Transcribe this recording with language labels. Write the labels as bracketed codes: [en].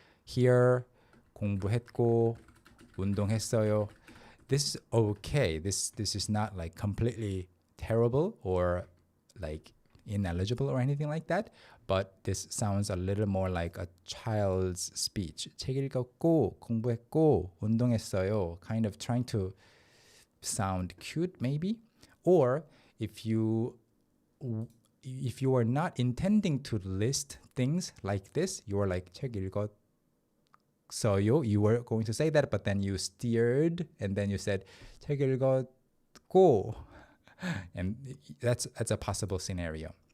[ko] Here, 공부했고, 운동했어요. [en] This is okay. This is not like completely terrible or like ineligible or anything like that. But this sounds a little more like a child's speech. [ko] 책 읽었고, 공부했고, 운동했어요. [en] Kind of trying to sound cute maybe. Or if you are not intending to list things like this, you are like [ko] 책 읽었어요. [en] You were going to say that, but then you steered and then you said [ko] 책 읽었고, [en] and that's a possible scenario.